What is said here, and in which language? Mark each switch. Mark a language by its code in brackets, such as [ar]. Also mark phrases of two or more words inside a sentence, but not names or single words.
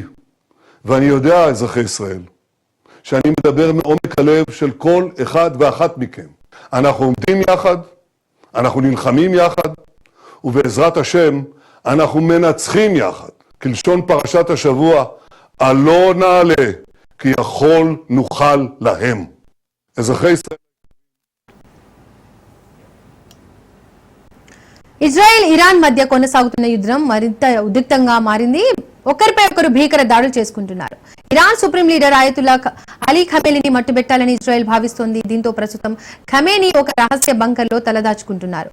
[he] ואני יודע, אזרחי ישראל, שאני מדבר מעומק הלב של כל אחד ואחת מכם. אנחנו עומדים יחד, אנחנו נלחמים יחד, ובעזרת השם אנחנו מנצחים יחד. כלשון פרשת השבוע, עלה נעלה, כי יכול נוכל להם. אזרחי ישראל... [te] ఇజ్రాయెల్ ఇరాన్ మధ్య కొనసాగుతున్న యుద్ధం మరింత ఉద్రిక్తంగా మారింది. ఒకరిపై ఒకరు భీకర దాడులు చేసుకుంటున్నారు. ఇరాన్ [en] Supreme Leader [te] ఆయతుల్లా అలీ ఖమేనీని మట్టుబెట్టాలని ఇజ్రాయెల్ భావిస్తోంది. దీంతో ప్రస్తుతం ఖమేనీ ఒక రహస్య బంకర్లో తలదాచుకుంటున్నారు.